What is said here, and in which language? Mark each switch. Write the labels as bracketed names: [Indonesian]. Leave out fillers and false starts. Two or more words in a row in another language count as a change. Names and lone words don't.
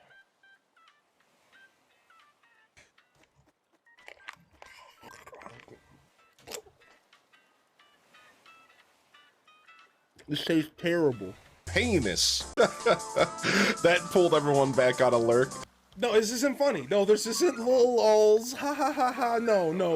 [English] This tastes terrible. Heinous. That pulled everyone back out of lurk. No, this isn't funny. No, this isn't lol lols. Ha ha ha ha. No, no.